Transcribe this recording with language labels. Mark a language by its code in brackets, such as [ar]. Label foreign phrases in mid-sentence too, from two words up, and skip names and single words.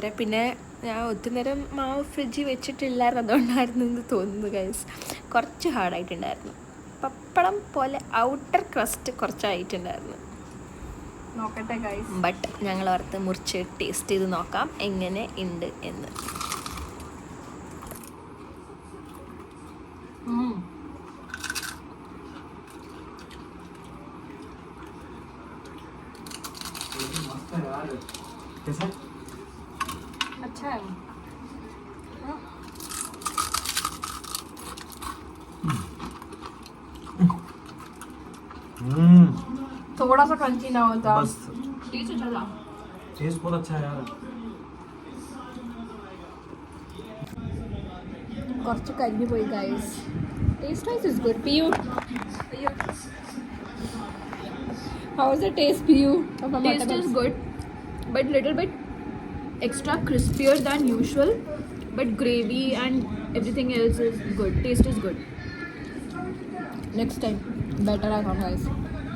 [ml] പിന്നെ ഞാൻ ഒത്തിരി നേരം മാവ് ഫ്രിഡ്ജിൽ വെച്ചിട്ടില്ലായിരുന്നു, അതുകൊണ്ടായിരുന്നു എന്ന് തോന്നുന്നു ഗൈസ്. കുറച്ച് ഹാർഡായിട്ടുണ്ടായിരുന്നു. പപ്പടം പോലെ [en] outer crust [ml] കുറച്ചായിട്ടുണ്ടായിരുന്നു. നോക്കട്ടെ ഗൈസ്. ബട്ട് ഞങ്ങൾ ഓർത്ത് മുറിച്ച് ടേസ്റ്റ് ചെയ്ത് നോക്കാം എങ്ങനെ ഉണ്ട് എന്ന്. [hi] अच्छा है. थोड़ा सा क्रंची ना होता बस. टेस्ट अच्छा था. टेस्ट बहुत अच्छा है यार. [ml] കുറച്ച് കരിഞ്ഞു പോയി ഗൈസ്. [en] taste wise is good. പിയു, how is the taste, Piyu? Taste is good, but little bit extra crispier than usual, but gravy and everything else is good. Taste is good. Next time better I found guys.